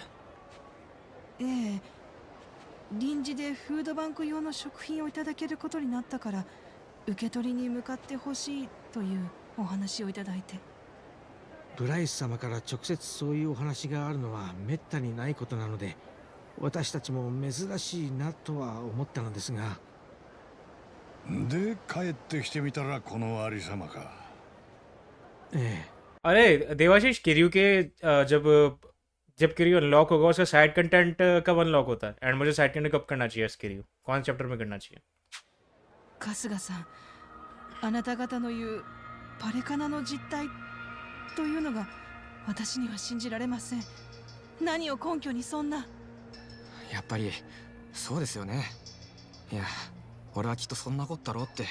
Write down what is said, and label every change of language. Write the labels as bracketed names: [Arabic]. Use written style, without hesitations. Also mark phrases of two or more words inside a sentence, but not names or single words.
[Japanese] ええ、臨時でフードバンク用の食品をいただけることになったから受け取りに向かってほしいというお話をいただいて。ブライス様から直接そういうお話があるのはめったにないことなので、私たちも珍しいなとは思ったのですが。で帰ってきてみたらこのありさまか。 [Hindi] अरे देवाशीष, किरयू के जब किरयू अनलॉक होगा उसका [English] side content [Hindi] कब अनलॉक होता है? एंड मुझे [English] side content [Hindi] कब करना चाहिए? किरयू कौन चैप्टर में करना चाहिए? [Japanese] 春日さん、あなた方の言うパレカナの実態というのが私には信じられません。何を根拠にそんな。やっぱりそうですよね。いや、俺はきっとそんなことだろうって。